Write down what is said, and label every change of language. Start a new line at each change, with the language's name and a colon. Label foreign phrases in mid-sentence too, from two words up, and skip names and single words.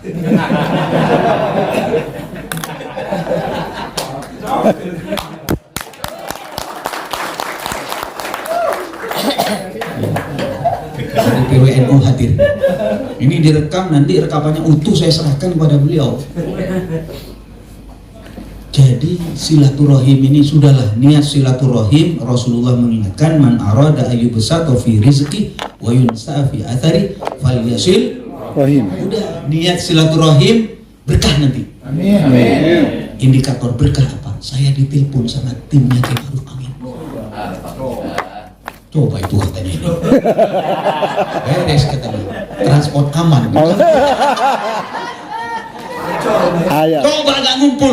Indonesian: Dari PWNU hadir. Ini direkam, nanti rekamannya utuh saya serahkan kepada beliau. Jadi silaturahim ini sudahlah, niat silaturahim. Rasulullah mengingatkan,
Arabic: من أراد أن يبسط في رزقه وينسأ في أثره فليصل رحمه.
Indonesian: Udah, niat silaturahim berkah nanti. Amin. Indikator berkah apa? Saya ditelepon sama timnya Kiai Ma'ruf Amin. Coba itu katanya ini. Beres katanya. Transport aman. Coba nggak ngumpul.